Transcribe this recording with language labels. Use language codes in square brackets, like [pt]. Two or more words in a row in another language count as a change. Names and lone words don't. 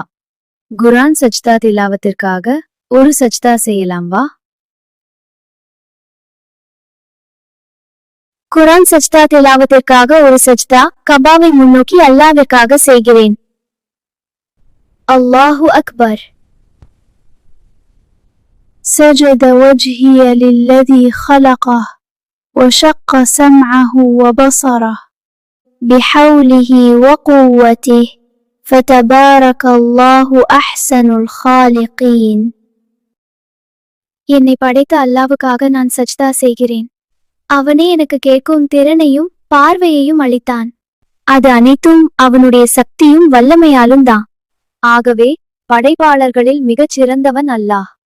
[ta] குர்ஆன் சஜ்தா திலாவத்திற்காக ஒரு சஜ்தா செய்யலாம் வா. குர்ஆன் சஜ்தா திலாவத்திற்காக ஒரு சஜ்தா. கபாவை முன்னோக்கி அல்லாஹ்விற்காக செய்கிறேன். [ar] الله أكبر. سجد وجهي للذي خلقه وشق سمعه وبصره بحوله وقوته فتبارك الله أحسن الخالقين. [ta] என்னை படைத்த அல்லாஹ்வுக்காக நான் சஜ்தா செய்கிறேன். அவனே எனக்கு கேட்கும் திறனையும் பார்வையையும் அளித்தான். அது அனைத்தும் அவனுடைய சக்தியும் வல்லமையாலும் தான். ஆகவே படைப்பாளர்களில் மிகச் சிறந்தவன் அல்லாஹ்.